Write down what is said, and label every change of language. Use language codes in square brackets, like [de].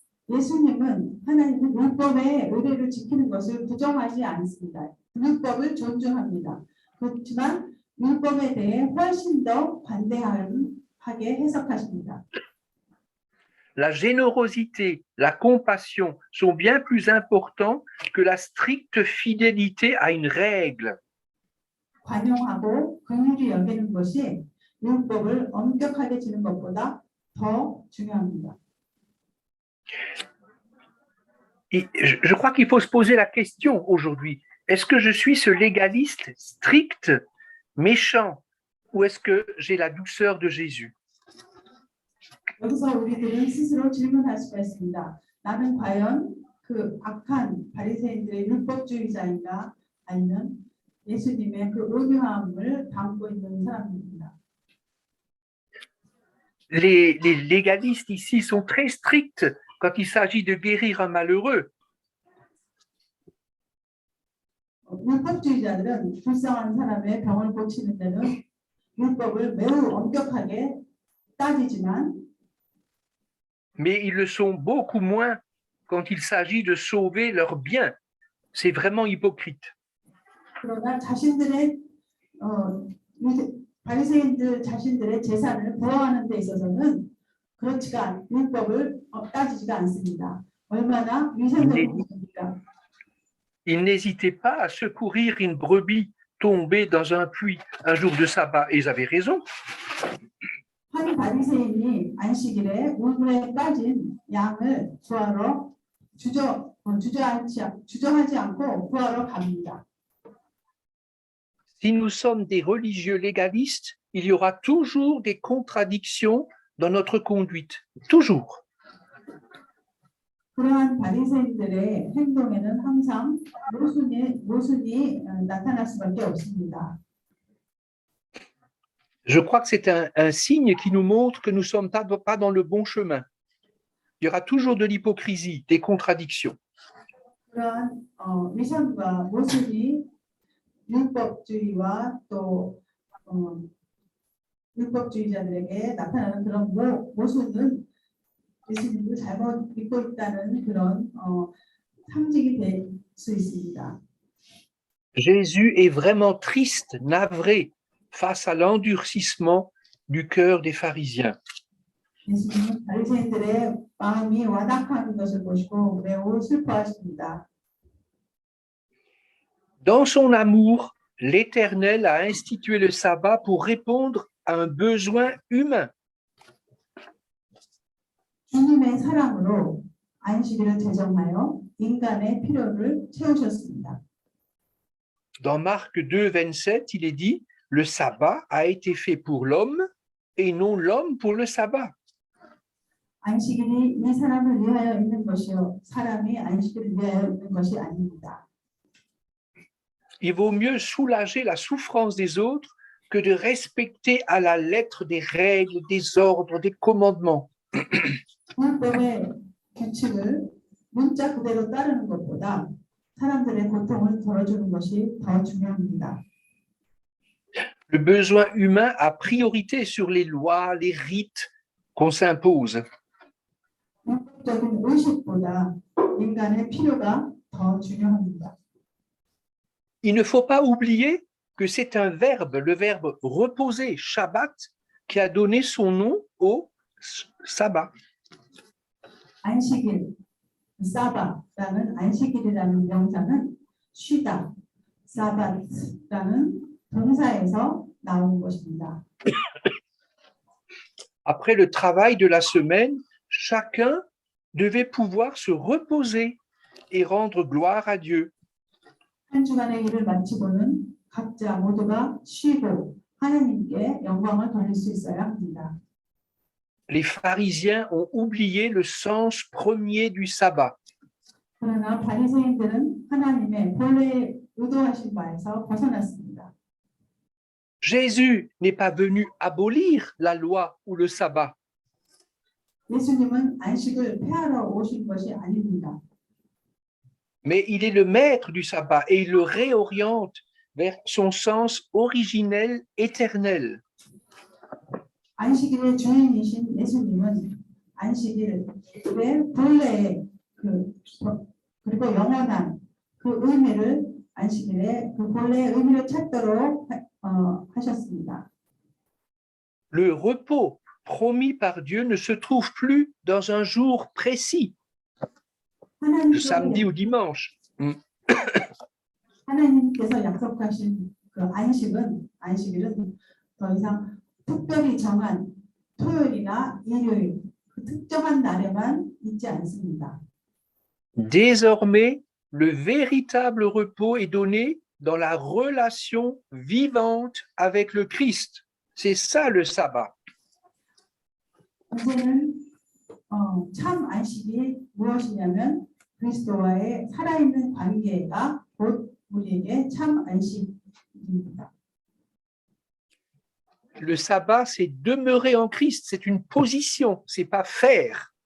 [ko] 예수님은 하나님은 율법의 의례를 지키는 것을 부정하지 않습니다. 율법을 존중합니다. 그렇지만 율법에 대해 훨씬 더 관대하게 해석하십니다. [fr] La générosité, la compassion sont bien plus importants que la stricte fidélité à une règle. [ko] 관용하고 긍휼히 여기는 것이 율법을 엄격하게 지는 것보다 더 중요합니다. [fr] Et je crois qu'il faut se poser la question aujourd'hui. Est-ce que je suis ce légaliste strict, méchant, ou est-ce que j'ai la douceur de Jésus? [ko] 여기서 우리들은 스스로 질문할 수가 있습니다. 나는 과연 그 악한 바리새인들의 율법주의자인가 아니면 예수님의 그 온유함을 담고 있는 사람입니다. [fr] Les légalistes ici sont très stricts quand il s'agit de guérir un malheureux. [ko] 율법주의자들은 불쌍한 사람의 병을 고치는 데는 율법을 매우 엄격하게 따지지만 [fr] Mais ils le sont beaucoup moins quand il s'agit de sauver leurs biens. C'est vraiment hypocrite. [ko] 그러나 자신들의 바리새인들 자신들의 재산을 보호하는 데 있어서는 그렇지가 율법을 따지지가 않습니다. 얼마나 위선적입니까? [fr] Ils n'hésitaient pas à secourir une brebis tombée dans un puits un jour de sabbat. Et ils avaient raison. [ko] 한 바리새인이 안식일에 물에 빠진 양을 구하러 주저하지 않고 구하러 갑니다. [fr] Si nous sommes des religieux légalistes, il y aura toujours des contradictions dans notre conduite. Toujours. [ko] 그러한 바리새인들의 행동에는 항상 모순이 나타날 수밖에 없습니다. [fr] Je crois que c'est un signe qui nous montre que nous ne sommes pas dans le bon chemin. il y aura toujours de l'hypocrisie, des contradictions. [ko] 그러한 위선과 모순이 율법주의와 또 율법주의자들에게 나타나는 그런 모순은 예수님을 잘못 믿고 있다는 그런 상징이 될 수 있습니다. [fr] Jésus est vraiment triste, navré face à l'endurcissement du cœur des pharisiens. [ko] 예수님은 바리새인들의 마음이 완악한 것을 보시고 매우 슬퍼하십니다. [fr] Dans son amour, l'Éternel a institué le sabbat pour répondre à un besoin humain. [ko] 주님의 사랑으로 안식일을 제정하여 인간의 필요를 채우셨습니다. [fr] Dans Marc 2, 27, il est dit, le sabbat a été fait pour l'homme et non l'homme pour le sabbat. [ko] 안식일이 이 사람을 위하여 있는 것이요 사람이 안식일을 위하여 있는 것이 아닙니다. [fr] Il vaut mieux soulager la souffrance des autres que de respecter à la lettre des règles, des ordres, des commandements. [ko] 율법의 규칙을 문자 그대로 따르는 것보다 사람들의 고통을 덜어주는 것이 더 중요합니다. [fr] Le besoin humain a priorité sur les lois, les rites qu'on s'impose. [ko] 율법적인 의식보다 인간의 필요가 더 중요합니다. [fr] Il ne faut pas oublier que c'est un verbe, le verbe reposer, Shabbat, qui a donné son nom au sabbat. [ko] 안식일, 사바라는 안식일이라는 명사는 쉬다, 사바라는 동사에서 나온 것입니다. [fr] Après le travail de la semaine, chacun devait pouvoir se reposer et rendre gloire à Dieu. [ko] 한 주간의 일을 마치고는 각자 모두가 쉬고 하나님께 영광을 돌릴 수 있어야 합니다. [fr] Les pharisiens ont oublié le sens premier du sabbat. [ko] 그러나 바리새인들은 하나님의 본래 의도하신 바에서 벗어났습니다. [fr] Jésus n'est pas venu abolir la loi ou le sabbat. [ko] 예수님은 안식을 폐하러 오신 것이 아닙니다. [fr] Mais il est le maître du sabbat et il le réoriente vers son sens originel, éternel. [ko] 안식일의 주인이신 예수님은 안식일의 본래의 그리고 영원한 그 의미를 안식일의 그 본래의 의미를 찾도록 하셨습니다. [fr] Le repos promis par Dieu ne se trouve plus dans un jour précis, le samedi ou dimanche. [ko] 하나님께서 약속하신 그 안식일은 더 이상 특별히 정한 토요일이나 일요일 그 특정한 날에만 있지 않습니다. [fr] Désormais, le véritable repos est donné dans la relation vivante avec le Christ. C'est ça le sabbat. [ko] 이제는 참 안식이 무엇이냐면 그리스도와의 살아있는 관계가 곧 우리에게 참 안식입니다. [fr] Le sabbat, c'est demeurer en Christ, c'est une position, c'est pas faire.